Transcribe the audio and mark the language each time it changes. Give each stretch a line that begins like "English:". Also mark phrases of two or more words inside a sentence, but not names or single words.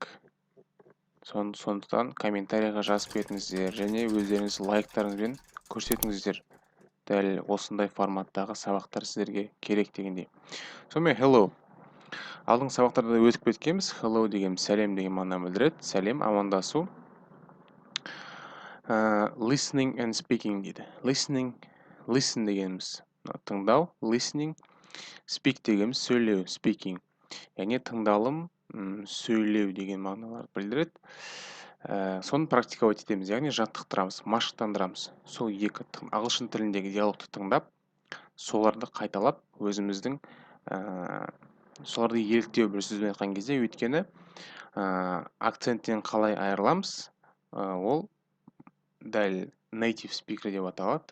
Kazakh: Сондықтан комментарийға жазып кетіңіздер және өздеріңіз лайктарыңызбен көрсетіңіздер. Дәл осындай форматтағы сабақтар сіздерге керек дегендей. Сонымен hello. Алдыңғы сабақтарда өтіп кеткенбіз. Hello деген сәлем деген мағынаны білдіреді. Сәлем, амандасу.
English: Listening and speaking дейді.
Kazakh: Listen дегеніміз тыңдау, listening, speak дегеніміз сөйлеу, speaking. Яғни тыңдалым, сөйлеу деген мағыналарды білдіреді. Соны практиковать етеміз, яғни жаттықтырамыз, машықтандырамыз. Сол екі ағылшын тіліндегі диалогты тыңдап, соларды қайталап, өзіміздің соларды еліктеу бір сөзбен айтқан кезде, өйткені акценттен қалай айырыламыз, ол дәл
English: native speaker
Kazakh: деп аталады.